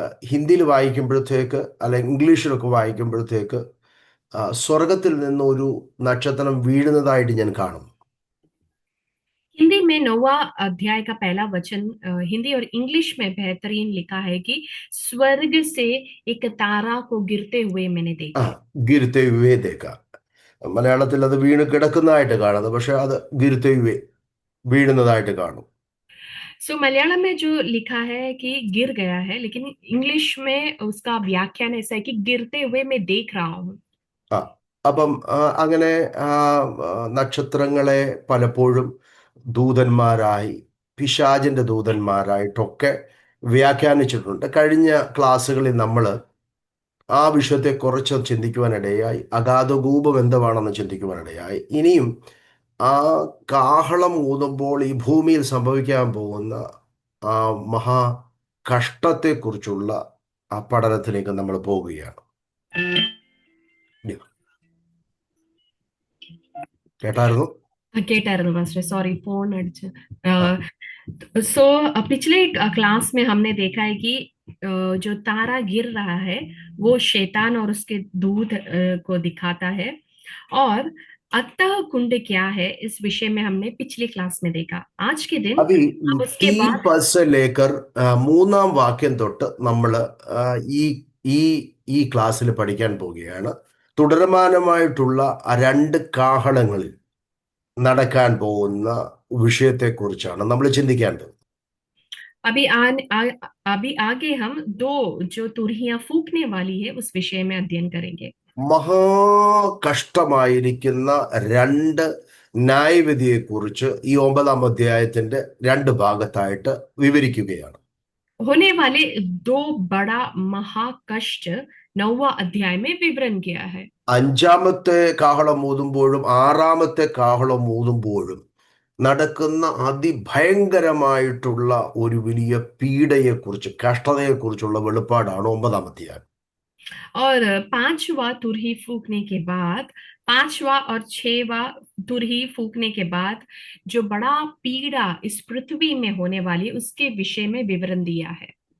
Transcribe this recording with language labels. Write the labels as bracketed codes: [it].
[ml] ഹിന്ദിയിൽ വായിക്കുമ്പോഴത്തേക്ക് അല്ലെങ്കിൽ ഇംഗ്ലീഷിലൊക്കെ വായിക്കുമ്പോഴത്തേക്ക് സ്വർഗത്തിൽ നിന്ന് ഒരു നക്ഷത്രം വീഴുന്നതായിട്ട് ഞാൻ കാണും. [hi] हिंदी में 9वां अध्याय का पहला वचन हिंदी और इंग्लिश में बेहतरीन लिखा है कि स्वर्ग से एक तारा को गिरते हुए मैंने ആ, देखा। [ml] ഗിരുത്തെ വിവേദേക്ക. മലയാളത്തിൽ അത് വീണ് കിടക്കുന്നതായിട്ട് കാണുന്നത്, പക്ഷെ അത് ഗിരുത്തെ വീഴുന്നതായിട്ട് കാണും. [hi] सो मलयालम में जो लिखा है कि गिर गया है, लेकिन इंग्लिश में उसका व्याख्यान ऐसा है कि गिरते हुए मैं देख रहा हूँ। [ml] ആ അപ്പം അങ്ങനെ ആ, നക്ഷത്രങ്ങളെ പലപ്പോഴും ദൂതന്മാരായി, പിശാചിന്റെ ദൂതന്മാരായിട്ടൊക്കെ വ്യാഖ്യാനിച്ചിട്ടുണ്ട്. കഴിഞ്ഞ ക്ലാസ്സുകളിൽ നമ്മൾ ആ വിഷയത്തെ കുറച്ച് ചിന്തിക്കുവാനിടയായി. അഗാധകൂപം എന്തുവാണെന്ന് ചിന്തിക്കുവാനിടയായി. ഇനിയും ആ കാഹളം ഊതുമ്പോൾ ഈ ഭൂമിയിൽ സംഭവിക്കാൻ പോകുന്ന ആ മഹാ കഷ്ടത്തെക്കുറിച്ചുള്ള ആ പഠനത്തിലേക്ക് നമ്മൾ പോകുകയാണ്. കേട്ടായിരുന്നു? കേട്ടായിരുന്നു മാസ്റ്റർ, സോറി ഫോൺ അടിച്ച്। [hi] सो पिछले क्लास में हमने देखा है कि जो तारा गिर रहा है वो शैतान और उसके दूत को दिखाता है। और अतः कुंड क्या है इस विषय में हमने पिछली क्लास में देखा। आज के दिन [ml] അപ്പൊ ഈ [hi] हम उसके [ml] തീൻ [hi] बाद [ml] പസ് ലേക്കർ മൂന്നാം വാക്യം തൊട്ട് നമ്മൾ ഈ ഈ ഈ ക്ലാസ്സിൽ പഠിക്കാൻ പോവുകയാണ്. തുടർമാനമായിട്ടുള്ള ആ രണ്ട് കാഹളങ്ങളിൽ നടക്കാൻ പോകുന്ന വിഷയത്തെക്കുറിച്ചാണ് നമ്മൾ ചിന്തിക്കേണ്ടത്. [hi] अभी अभी आगे हम दो जो तुरहियां फूकने वाली है उस विषय में अध्ययन करेंगे। [ml] മഹാകഷ്ടമായിരിക്കുന്ന രണ്ട് ന്യായവിധിയെക്കുറിച്ച് ഈ 9-ാം അധ്യായത്തിന്റെ രണ്ട് ഭാഗത്തായിട്ട് വിവരിക്കുകയാണ്. [hi] होने वाले दो बड़ा महाकष्ट 9वां अध्याय में विवरण किया है। [ml] അഞ്ചാമത്തെ കാഹളം ഊതുമ്പോഴും ആറാമത്തെ കാഹളം ഊതുമ്പോഴും നടക്കുന്ന അതിഭയങ്കരമായിട്ടുള്ള ഒരു വലിയ പീഡയെക്കുറിച്ച് കഷ്ടതയെക്കുറിച്ചുള്ള വെളിപ്പാടാണ് ഒമ്പതാം അധ്യായം. [hi] और पांचवा तुरही फूकने के बाद, पांचवा और छहवा तुरही फूकने के बाद जो बड़ा पीड़ा इस पृथ्वी में होने वाली उसके विषय में विवरण दिया है।